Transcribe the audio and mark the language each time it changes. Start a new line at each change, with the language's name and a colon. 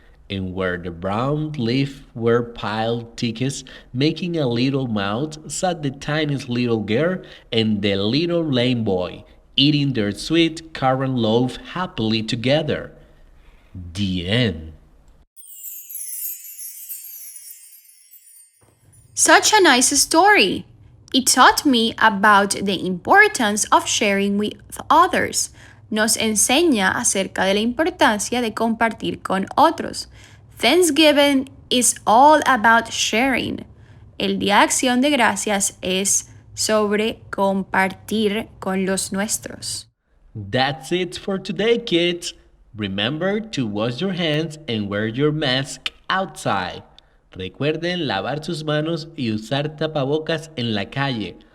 English: And where the brown leaves were piled thickest, making a little mouth, sat the tiniest little girl and the little lame boy, eating their sweet currant loaf happily together. The end. Such a nice story. It taught me about the importance of sharing with others.
Spanish: Nos enseña acerca de la importancia de compartir con otros.
English: Thanksgiving is all about sharing.
Spanish: El Día de Acción de Gracias es sobre compartir con los nuestros.
English: That's it for today, kids. Remember to wash your hands and wear your mask outside.
Spanish: Recuerden lavar sus manos y usar tapabocas en la calle.